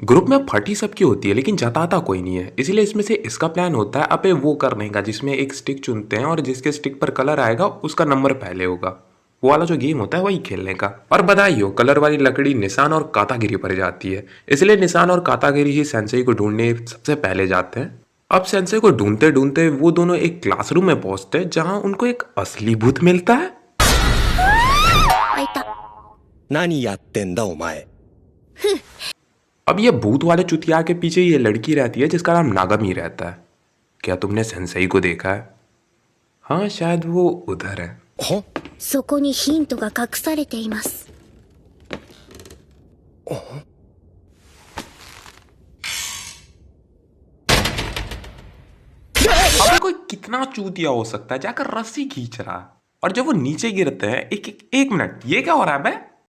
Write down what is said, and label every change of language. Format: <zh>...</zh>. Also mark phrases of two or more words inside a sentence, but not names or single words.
<hi>ग्रुप में फटी सबकी होती है लेकिन जताता कोई नहीं है, इसीलिए इसमें से इसका प्लान होता है अबे वो करने का जिसमें एक स्टिक चुनते हैं और जिसके स्टिक पर कलर आएगा उसका नंबर पहले होगा। वो वाला जो गेम होता है वही खेलने का। और बधाई हो, कलर वाली लकड़ी निशान और कातागिरी पर जाती है, इसलिए निशान और कातागिरी ही सेंसेई को ढूंढने सबसे पहले जाते हैं। अब सेंसेई को ढूंढते ढूंढते वो दोनों एक क्लासरूम में पहुंचते हैं जहां उनको एक असली भूत मिलता है।</hi> <ja>何やってんだお前</ja> <hi>अब ये भूत वाले चुतिया के पीछे ये लड़की रहती है जिसका नाम नागमी रहता है। क्या तुमने सेंसेई को देखा है? हाँ, शायद वो उधर है।</hi> <ja>そこにヒントが隠されています。</ja> <hi>अबे कोई कितना चूतिया हो सकता है, जाकर रस्सी खींच रहा है। और जब वो नीचे गिरते हैं, एक मिनट, ये क्या हो रहा है बे?</hi>